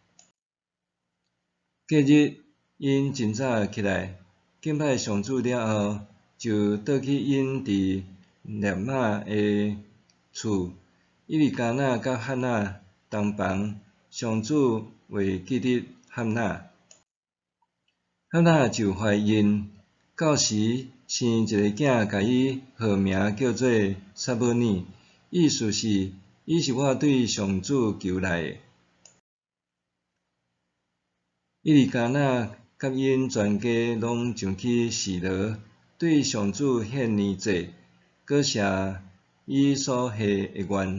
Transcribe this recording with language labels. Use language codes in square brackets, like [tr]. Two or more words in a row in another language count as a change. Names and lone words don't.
[nan] 隔日，因真早起来，敬拜上主了后，就倒去因伫列玛的厝。以利加那甲汉娜同房，上主袂记得汉娜。汉娜就怀孕，到时生一个囝，甲伊号名叫做撒母耳，意思是伊是我对上主求来的。以利加那甲因全家拢上去示罗，对上主献年祭，搁谢伊所下的愿。